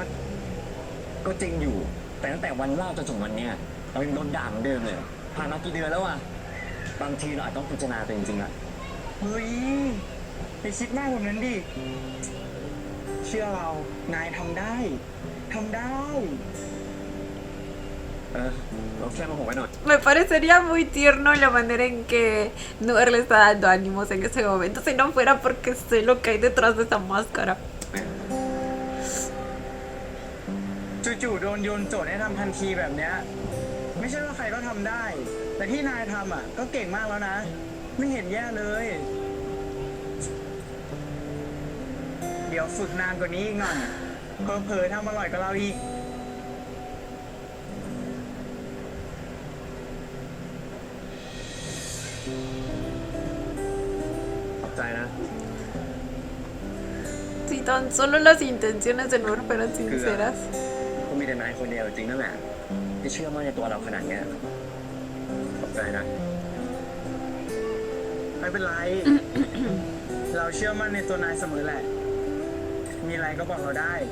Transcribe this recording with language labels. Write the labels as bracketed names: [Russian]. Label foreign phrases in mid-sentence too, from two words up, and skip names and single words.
[Thai] ก็จริงอยู่ แต่ตั้งแต่วันเล่าจนถึงวันเนี้ยเรายังโดนด่าเหมือนเดิมเลย ผ่านมากี่เดือนแล้วอะบางทีเราอาจต้องพิจารณาตัวเองจริงๆอะ เฮ้ยไปคิดมากกว่านั้นดิ เชื่อเรา นายทำได้ เราแค่มาผมไว้หน่อย [Spanish] Me parecería muy tierno la manera en que Noir le está dando ánimos en ese momento, si no fuera porque sé lo que hay detrás de esa máscara. [Thai] จู่ๆโดนโยนโจทย์ให้ทำทันทีแบบเนี้ย ไม่ใช่ว่าใครก็ทำได้ แต่ที่นายทำอ่ะ ก็เก่งมากแล้วนะ ไม่เห็นแย่เลย เดี๋ยวฝึกนานกว่านี้อีกหน่อยเผลอๆทำอร่อยกว่าเราอีก ขอบใจนะ [Spanish] Si tan solo las intenciones de Noir fueran sinceras. [Thai] ก็มีแต่นายคนเดียวจริงนั่นแหละที่เชื่อมั่นในตัวเราขนาดเนี้ยขอบใจนะ ไม่เป็นไร เราเชื่อมั่นในตัวนายเสมอแหละ มีอะไรก็บอกเราได้